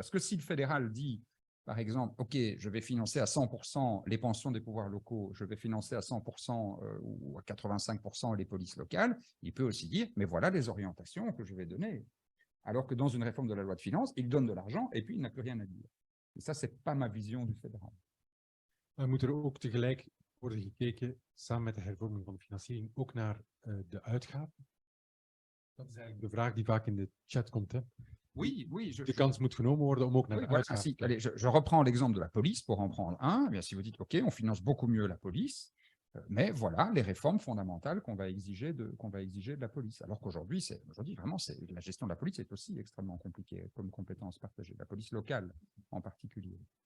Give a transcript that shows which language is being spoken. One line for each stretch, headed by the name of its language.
French: Parce que si le fédéral dit, par exemple, OK, je vais financer à 100% les pensions des pouvoirs locaux, je vais financer à 100% ou à 85% les polices locales, il peut aussi dire, mais voilà les orientations que je vais donner. Alors que dans une réforme de la loi de finances, il donne de l'argent et puis il n'a plus rien à dire. Et ça, ce n'est pas ma vision du fédéral.
Dutch: Moet er ook tegelijk worden gekeken, samen met de hervorming van de financiering, ook naar de uitgaven? Dat is eigenlijk de vraag die vaak in de chat komt. Hè?
French: Oui.
Dutch: De kans moet genomen worden om ook naar de uitgaven te kijken.
French: Allez, je reprends l'exemple de la police pour en prendre un. Eh bien, si vous dites, OK, on finance beaucoup mieux la police, mais voilà les réformes fondamentales qu'on va exiger de la police. Alors qu'aujourd'hui, vraiment, la gestion de la police est aussi extrêmement compliquée comme compétence partagée, la police locale en particulier.